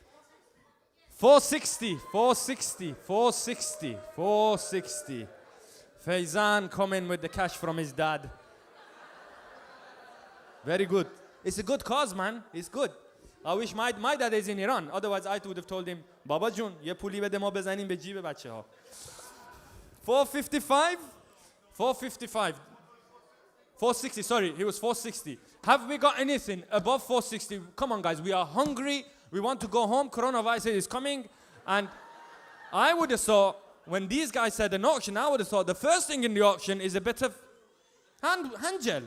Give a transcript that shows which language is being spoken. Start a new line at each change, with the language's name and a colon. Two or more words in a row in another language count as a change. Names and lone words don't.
English: 460. 460. 460. 460. Faizan coming with the cash from his dad. Very good. It's a good cause, man. It's good. I wish my dad is in Iran. Otherwise, I would have told him,
Persian: بابا جون, یه پولی بده ما بزنیم به جیب بچه‌ها.
English: 455? 455. 460, sorry, he was 460. Have we got anything above 460? Come on, guys, we are hungry. We want to go home. Coronavirus is coming. And I would have thought, when these guys said an auction, I would have thought the first thing in the auction is a bit of hand gel.